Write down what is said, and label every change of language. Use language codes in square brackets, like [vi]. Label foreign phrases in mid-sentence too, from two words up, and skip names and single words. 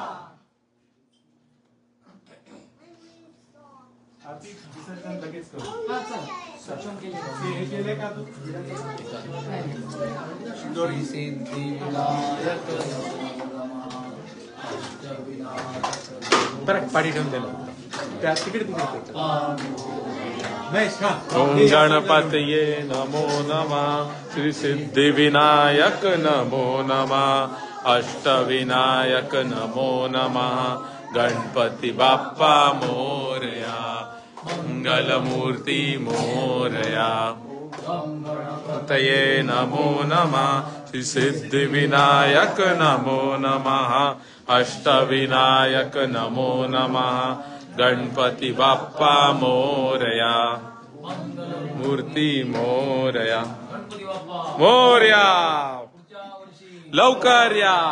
[mr] विसर्जन लगेच करू हे केले का तू बरं पाठी ठेवून दिलं त्या तिकडे [sa] ओम गणपतये नमो नमः श्री सिद्धिविनायक नमो नमः अष्टविनायक नमो नमः [mr] गणपती बाप्पा मोरया मंगलमूर्ती मोरया [sa] तये नमो नमः श्री सिद्धिविनायक नमो नमः अष्टविनायक नमो नमः [mr] गणपती बाप्पा मोरया मूर्ती मोरया मोरया लवकर या।